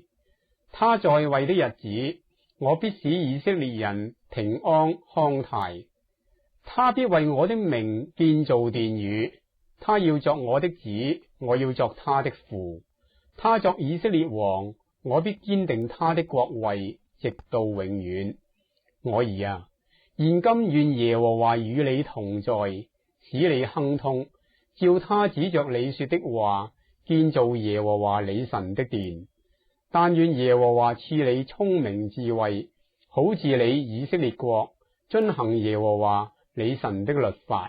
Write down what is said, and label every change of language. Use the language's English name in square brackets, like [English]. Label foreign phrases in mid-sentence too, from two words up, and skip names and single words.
[Chinese] 他在位的日子，我必使以色列人平安康泰。他必為我的名建造殿宇，他要作我的子，我要作他的父。他作以色列王，我必堅定他的國位，直到永遠。我兒啊，現今願耶和華與你同在，使你亨通，照他指着你說的話，建造耶和華你神的殿。但願耶和華賜你聰明智慧，好治理以色列國，遵行耶和華你神的律法。